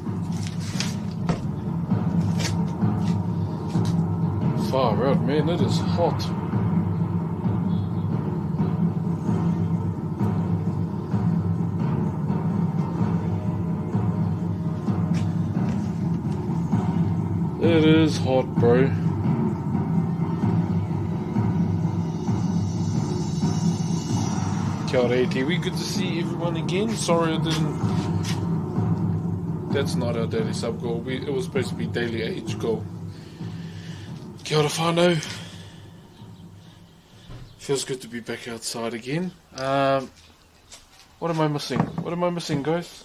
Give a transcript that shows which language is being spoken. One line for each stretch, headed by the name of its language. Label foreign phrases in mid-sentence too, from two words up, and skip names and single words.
English: Far out, man. It is hot. It is hot, bro.
Māori: Kia ora,
English: ATV. Good to see everyone again. Sorry I didn't... That's not our daily sub goal. It was supposed to be daily age goal.
Māori: Kia ora, whanau.
English: Feels good to be back outside again. What am I missing? What am I missing, guys?